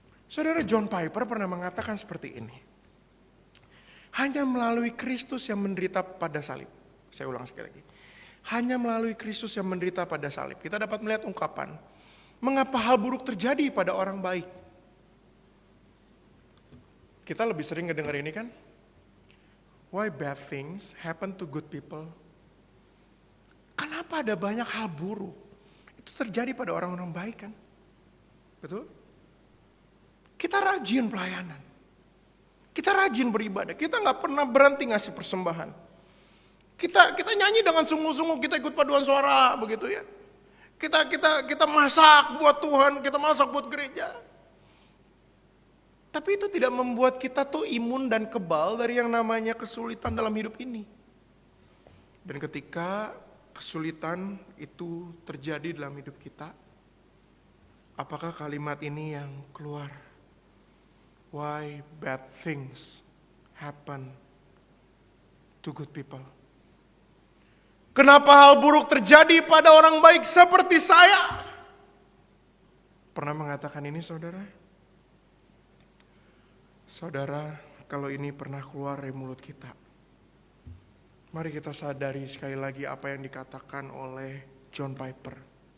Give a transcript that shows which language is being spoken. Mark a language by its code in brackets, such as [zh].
[id] Saudara, John Piper pernah mengatakan seperti ini. Hanya melalui Kristus yang menderita pada salib. Saya ulang sekali lagi. Hanya melalui Kristus yang menderita pada salib kita dapat melihat ungkapan Mengapa hal buruk terjadi pada orang baik? Kita lebih sering ngedengar ini kan? [en] Why bad things happen to good people? [id] Kenapa ada banyak hal buruk? Itu terjadi pada orang-orang baik kan? Betul? Kita rajin pelayanan. Kita rajin beribadah. Kita gak pernah berhenti ngasih persembahan. Kita nyanyi dengan sungguh-sungguh, kita ikut paduan suara begitu ya. Kita masak buat Tuhan, kita masak buat gereja. Tapi itu tidak membuat kita tuh imun dan kebal dari yang namanya kesulitan dalam hidup ini. Dan ketika kesulitan itu terjadi dalam hidup kita, apakah kalimat ini yang keluar? [en] Why bad things happen to good people? [id] Kenapa hal buruk terjadi pada orang baik seperti saya? Pernah mengatakan ini saudara? Saudara, kalau ini pernah keluar dari mulut kita, mari kita sadari sekali lagi apa yang dikatakan oleh John Piper.